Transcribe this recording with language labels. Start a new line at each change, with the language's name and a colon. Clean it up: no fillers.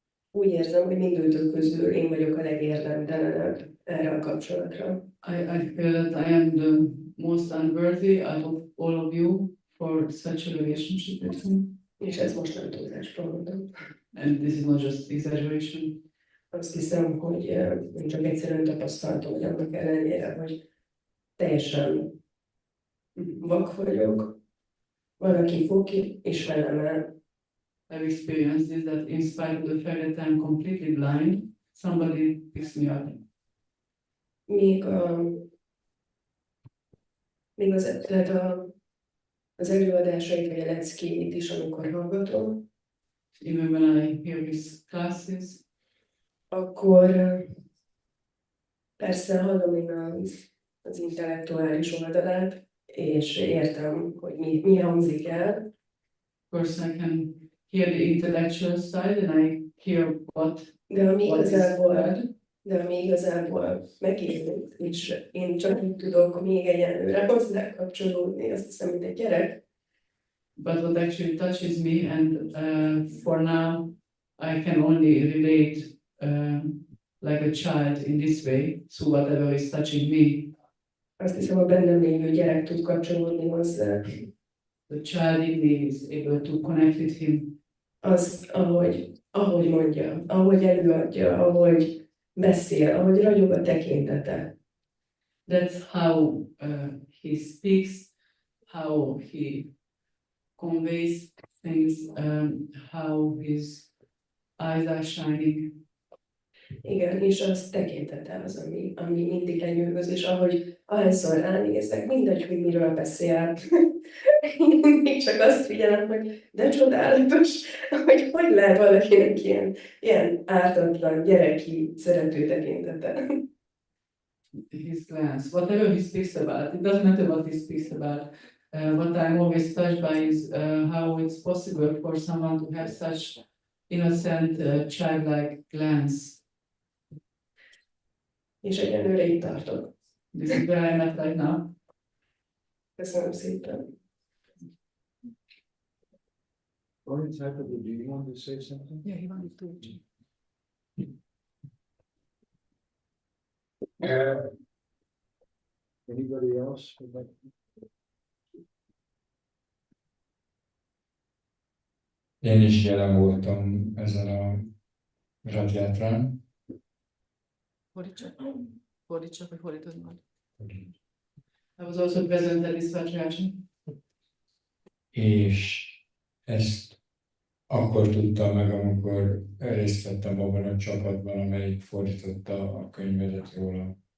Hungarian: Úgy érzem, hogy mindőtök közül én vagyok a legérdemtelenebb erre a kapcsolatra.
English: I feel that I am the most unworthy out of all of you for such a relationship with him.
Hungarian: És ez most nem túlzásról mondom.
English: And this is not just exaggeration.
Hungarian: Azt hiszem, hogy én csak egyszerűen tapasztaltam, hogy annak ellenére, hogy teljesen vak vagyok, valaki fog ki, és velem el.
English: I've experienced this, that in spite of the fact that I'm completely blind, somebody picks me up.
Hungarian: Még az előadásait, vagy a leckéit is, amikor hallgatom,
English: Even when I hear his classes,
Hungarian: akkor persze hallom én az intellektuális oldalát, és értem, hogy mi hangzik el.
English: of course I can hear the intellectual side and I hear what
Hungarian: De ami is igazából megérint, és én csak így tudok még egyenlőre hozzá kapcsolódni, azt hiszem, mint egy gyerek.
English: but what actually touches me, and for now I can only relate like a child in this way, so whatever is touching me.
Hungarian: Azt hiszem, a bennem lévő gyerek tud kapcsolódni hozzá.
English: The child in me is able to connect with him.
Hungarian: Az, ahogy mondja, ahogy előadja, ahogy beszél, ahogy ragyog a tekintete.
English: That's how he speaks, how he conveys things, how his eyes are shining.
Hungarian: Igen, és az tekintete az, ami mindig lenyűgöz, és ahányszor ránézek, mindegy, hogy miről beszél. Én mindig csak azt figyelem, hogy de csodálatos, hogy lehet valakinek ilyen ártatlan, gyereki, szerető tekintete.
English: His glance, whatever he speaks about, it doesn't matter what he speaks about. What I'm always touched by is how it's possible for someone to have such innocent, childlike glance.
Hungarian: És egyenlőre itt tartok.
English: This is where I'm at right now.
Hungarian: Köszönöm szépen.
English: Do you want to say something? Yeah, he wanted to. Anybody else would like?
Hungarian: Én is jelen voltam ezen a radjátrán. Fordítsak, vagy fordítod majd?
English: I was also present at this patriarchy.
Hungarian: És ezt akkor tudtam meg, amikor részt vettem abban a csapatban, amelyik fordította a könyvedet róla.